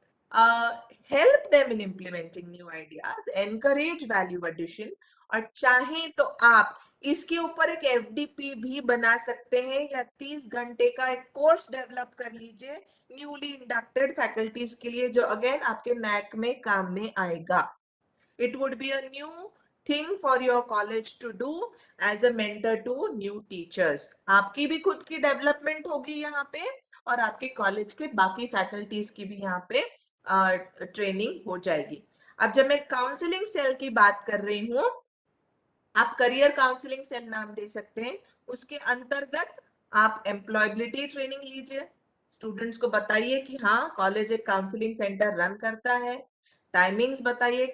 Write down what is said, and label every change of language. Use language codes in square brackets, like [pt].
[en] help them in implementing new ideas, encourage value addition, [hi] और चाहे तो आप इसके ऊपर एक FDP भी बना सकते हैं या 30 घंटे का एक कोर्स डेवलप कर लीजिए न्यूली इंडक्टेड फैकल्टीज के लिए, जो अगेन आपके NAAC में काम में आएगा. [en] It would be a new thing for your college to do as a mentor to new teachers. [hi] आपकी भी खुद की डेवलपमेंट होगी यहाँ पे, और आपके कॉलेज के बाकी फैकल्टीज की भी यहाँ पे ट्रेनिंग हो जाएगी. अब जब मैं काउंसलिंग सेल की बात कर रही हूँ, आप करियर काउंसलिंग सेल नाम दे सकते हैं. उसके अंतर्गत आप एम्प्लॉयबिलिटी ट्रेनिंग लीजिए, स्टूडेंट्स को बताइए कि हाँ कॉलेज एक काउंसलिंग सेंटर रन करता है, टाइमिंग्स बताइए.